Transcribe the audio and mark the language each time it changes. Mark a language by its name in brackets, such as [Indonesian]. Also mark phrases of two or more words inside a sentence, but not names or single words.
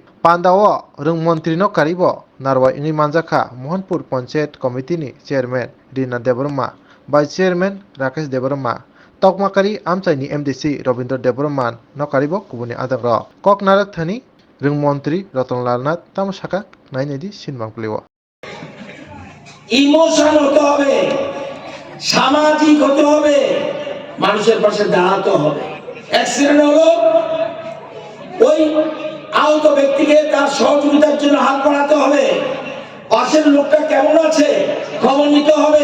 [Kok Borok] Pandao rungmontri no karibo narwa ingui manjaka Mohanpur Panchayat Committee ni Chairman Rina Debarma, Vice Chairman Rakesh Debarma, Tokmakari Amchaini MDC Robindra Deborman Nokaribo Kubuni Adagro Kok Narak Thani Rungmontri Ratanlal Nath Tamasaka Nainedi Sinbangpliwa [Bangla] ইমোশন হতে হবে, সামাজিক হতে হবে, মানুষের পাশে দাঁড়াতে হবে। অ্যাক্সিডেন্ট হলো ওই আহত ব্যক্তিকে তার সহযোগিতার জন্য হাত বাড়াতে হবে। পাশের লোকটা কেমন আছে খবর নিতে হবে।